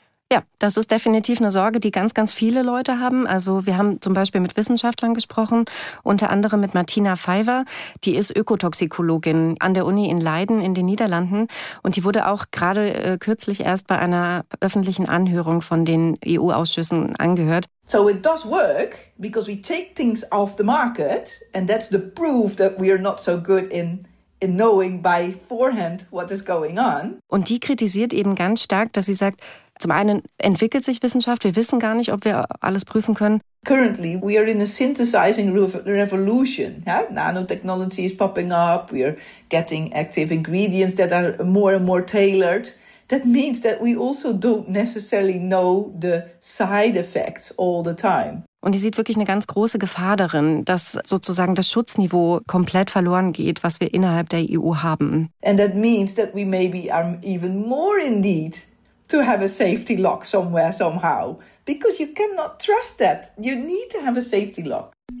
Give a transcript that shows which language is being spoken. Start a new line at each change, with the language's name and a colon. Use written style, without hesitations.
German: Ja, das ist definitiv eine Sorge, die ganz, ganz viele Leute haben. Also wir haben zum Beispiel mit Wissenschaftlern gesprochen, unter anderem mit Martina Pfeiffer. Die ist Ökotoxikologin an der Uni in Leiden in den Niederlanden. Und die wurde auch gerade kürzlich erst bei einer öffentlichen Anhörung von den EU-Ausschüssen angehört.
English: So it does work, because we take things off the market. And that's the proof that we are not so good in knowing by forehand what is going on.
German: Und die kritisiert eben ganz stark, dass sie sagt, zum einen entwickelt sich Wissenschaft, wir wissen gar nicht, ob wir alles prüfen können.
English: Currently we are in a synthesizing revolution. Yeah? Nanotechnology is popping up, we are getting active ingredients that are more and more tailored. That means that we also don't necessarily know the side effects all the time.
German: Und die sieht wirklich eine ganz große Gefahr darin, dass sozusagen das Schutzniveau komplett verloren geht, was wir innerhalb der EU haben.
English: And that means that we maybe are even more in need to have a safety lock somewhere, somehow. Because you cannot trust that. You need to have a safety lock.